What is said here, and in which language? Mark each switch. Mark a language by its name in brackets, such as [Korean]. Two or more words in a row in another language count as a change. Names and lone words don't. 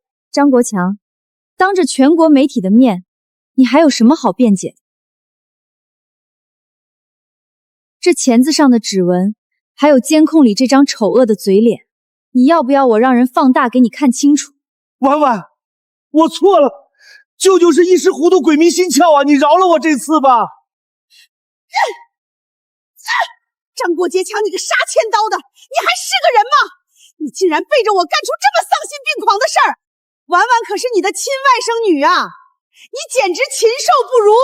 [Chinese] 张国强，当着全国媒体的面，你还有什么好辩解的？这钳子上的指纹，还有监控里这张醜惡的嘴臉，你要不要我让人放大給你看清楚？婉婉，我錯了，舅舅是一時糊塗，鬼迷心竅啊！你饒了我這次吧。張國傑強，你個殺千刀的，你還是個人嗎？你竟然背着我幹出這麼喪心病狂的事兒！婉婉可是你的親外甥女啊，你簡直禽獸不如！